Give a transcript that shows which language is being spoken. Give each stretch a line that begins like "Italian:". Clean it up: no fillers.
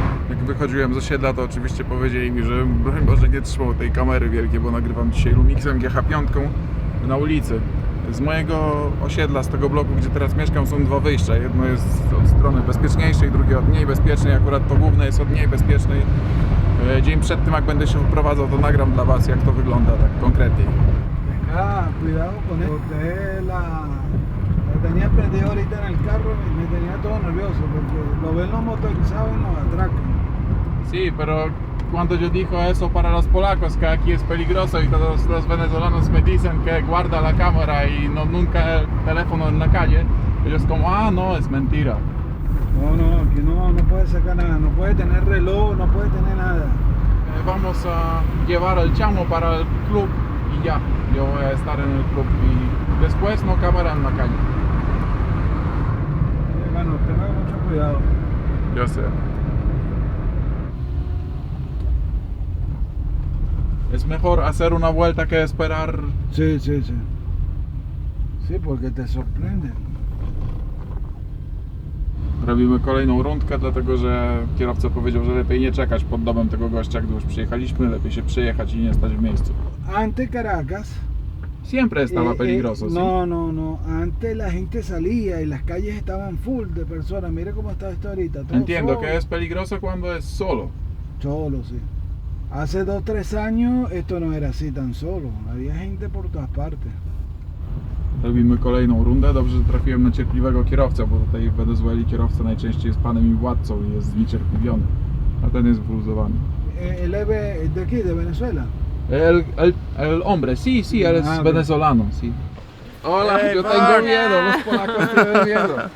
Polish: Jak wychodziłem z osiedla, to oczywiście powiedzieli mi, że broń Boże nie trzymał tej kamery wielkiej, bo nagrywam dzisiaj Lumixem GH5 na ulicy. Z mojego osiedla, z tego bloku, gdzie teraz mieszkam, są dwa wyjścia. Jedno jest od strony bezpieczniejszej, drugie od mniej bezpiecznej. Akurat to główne jest od mniej bezpiecznej. Dzień przed tym, jak będę się wyprowadzał, to nagram dla Was, jak to wygląda tak konkretniej.
Spanish: Cuidado con eso. La tenía prendido ahorita en el carro y me tenía todo nervioso porque lo ven los motorizados y nos atracan. Sí, pero cuando yo digo eso para los polacos, que aquí es peligroso y todos los venezolanos me dicen que guarda la cámara y no nunca el teléfono en la calle, ellos como, ah, no, es mentira. No, aquí no puede sacar nada, no puede tener reloj, no puede tener nada. Vamos a llevar el chamo para el club y ya, yo voy a estar en el club y después no cámara en la calle. Bueno, tenga mucho cuidado. Yo sé. Es mejor hacer una vuelta que esperar. Sí. Sí, porque te sorprenden.
Polish: Robimy kolejną rundkę, dlatego że kierowca powiedział, że lepiej nie czekać pod domem tego gościa, gdy już przyjechaliśmy, lepiej się przejechać i nie stać w miejscu.
Spanish: Ante Caracas. Siempre estaba peligroso, ¿sí? No. Antes la gente salía y las calles estaban full de personas. Mire cómo está esto ahorita. Todo Entiendo solo. que es peligroso cuando es solo. Solo, sí. Hace 2-3 años esto no era así tan solo. Había gente por todas partes.
Polish: Robimy kolejną rundę. Dobrze, że trafiłem na cierpliwego kierowcę, bo tutaj w Wenezueli kierowca najczęściej jest panem i władcą i jest zniecierpliwiony. A ten jest wyluzowany.
Spanish: ¿El es de aquí, de Venezuela? El hombre, sí, él es venezolano, sí. Hola, Hey, yo Bart. tengo miedo, los polacos tienen miedo.